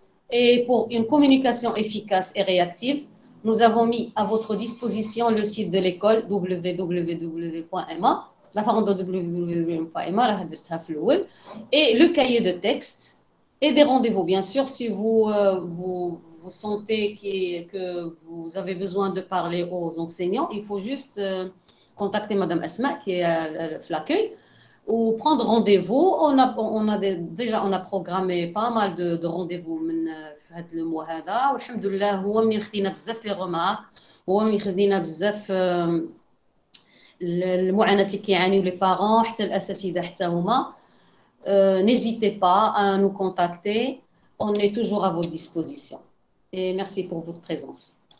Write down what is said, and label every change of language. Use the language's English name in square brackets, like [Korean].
[French] Et pour une communication efficace et réactive, nous avons mis à votre disposition le site de l'école www.ma, la forme de www.ma, et le cahier de texte et des rendez-vous. Bien sûr, si vous sentez que vous avez besoin de parler aux enseignants, il faut juste contacter Madame Asma qui est à l'accueil ou prendre rendez-vous. On a programmé pas mal de rendez-vous [Arabic] في هذا الموضوع هذا، والحمد لله هو من خدينا بزاف لي غومارك، هو من خدينا بزاف المعاناه اللي كيعانيو لي بارون حتى الاساتذه حتى هما. [French] N'hésitez pas à nous contacter, on est toujours à votre disposition. Et merci pour votre présence.